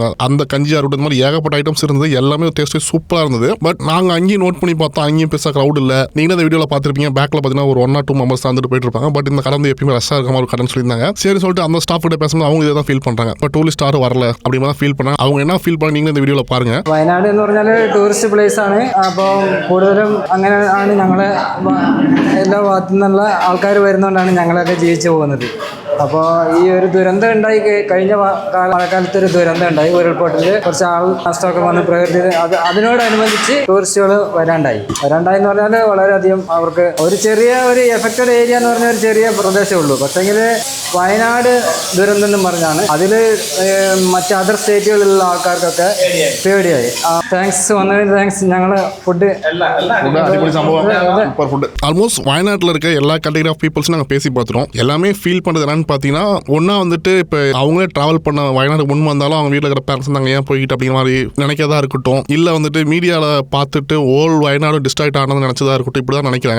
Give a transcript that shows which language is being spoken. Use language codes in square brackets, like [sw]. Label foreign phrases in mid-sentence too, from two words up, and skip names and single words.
[ta] அந்த கஞ்சியாக இருக்கட்டும், இந்த மாதிரி ஏகப்பட்ட ஐட்டம்ஸ் இருந்தது. எல்லாமே டேஸ்ட்டு சூப்பராக இருந்தது. பட் நாங்கள் அங்கேயும் நோட் பண்ணி பார்த்தோம், அங்கேயும் பெருசாக க்ரௌட் இல்லை. நீங்கள் அந்த வீடியோவில் பார்த்துருப்பீங்க, பேக்கில் பார்த்தீங்கன்னா ஒரு 1 or 2 மெம்பர்ஸ் தான் வந்துட்டு போயிட்டு இருப்பாங்க. பட் இந்த கடை வந்து எப்பயுமே ரஷ்ஷாக இருக்க மாதிரி ஒரு கடைன்னு சொல்லியிருந்தாங்க. சரி சொல்லிட்டு அந்த ஸ்டாஃப் கிட்ட பேசும்போது அவங்க இதை தான் ஃபீல் பண்ணுறாங்க. இப்போ டூரிஸ்ட் யாரும் வரல அப்படி மாதிரி ஃபீல் பண்ணாங்க. அவங்க என்ன ஃபீல் பண்ண நீங்கள் இந்த வீடியோவில் பாருங்க. [ml] വയനാട് എന്ന് പറഞ്ഞാൽ [en] tourist place [ml] ആണ്. അപ്പോൾ കൂടുതലും അങ്ങനെ ആണ് ഞങ്ങളെ എല്ലാ ഭാഗത്തു നിന്നുള്ള ആൾക്കാർ വരുന്നതുകൊണ്ടാണ് ഞങ്ങളൊക്കെ ജീവിച്ചു പോകുന്നത്. അപ്പോൾ ഈ ഒരു ദുരന്തം ഉണ്ടായി, കഴിഞ്ഞ മഴക്കാലത്ത് ഒരു ദുരന്തം ഉണ്ടായി. ഉരുൾപൊട്ടൽ കുറച്ച് ആൾ നഷ്ടമൊക്കെ വന്ന് പ്രകൃതി അതിനോടനുബന്ധിച്ച് ടൂറിസ്റ്റുകൾ വരാണ്ടായി എന്ന് പറഞ്ഞാൽ വളരെയധികം അവർക്ക് ഒരു ചെറിയ ഒരു [en] affected area [ml] എന്ന് പറഞ്ഞ ഒരു ചെറിയ പ്രദേശമേ ഉള്ളൂ. പക്ഷേങ്കിൽ വയനാട് ദുരന്തം എന്ന് പറഞ്ഞാണ് അതിൽ മറ്റ് അതർ സ്റ്റേറ്റുകളിലുള്ള ആൾക്കാർക്കൊക്കെ പേടിയായി. താങ്ക്സ് വന്നതിന് താങ്ക്സ്. ഞങ്ങൾ ஃபுட்டு [ta] ஆல்மோஸ்ட் வயநாட்டில் இருக்க எல்லா [en] category of peoples [ta] நாங்கள் பேசி பார்த்துருவோம். எல்லாமே ஃபீல் பண்ணுறது என்னன்னு பார்த்தீங்கன்னா, ஒன்றா வந்துட்டு இப்போ அவங்களே ட்ராவல் பண்ண வயநாடு முன் வந்தாலும் அவங்க வீட்டில் இருக்கிற பேரண்ட்ஸ் நாங்கள் ஏன் போய்கிட்டு அப்படிங்கிற மாதிரி நினைக்கிறதா இருக்கட்டும், இல்லை வந்துட்டு மீடியாவில் பார்த்துட்டு [en] whole Wayanad district [ta] ஆனது நினச்சதா இருக்கட்டும், இப்படி தான் நினைக்கிறாங்க.